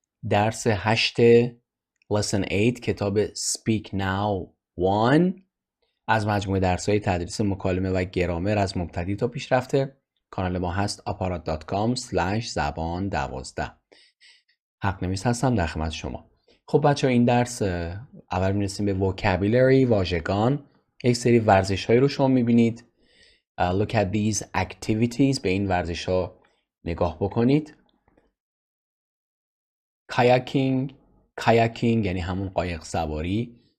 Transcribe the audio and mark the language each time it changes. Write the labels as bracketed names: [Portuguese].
[Persian] درس 8 Lesson 8 کتاب Speak Now 1 از مجموعه درس‌های تدریس مکالمه و گرامر از مبتدی تا پیشرفته. کانال ما هست aparat.com/زبان12. حق نویس هستم در خدمت شما. خب بچه‌ها این درس اول می‌رسیم به vocabulary، واژگان. یک سری ورزش‌هایی رو شما می‌بینید. [English] Look at these activities. [Persian] به این ورزش‌ها نگاه بکنید. kayaking یعنی همون قایق سواری.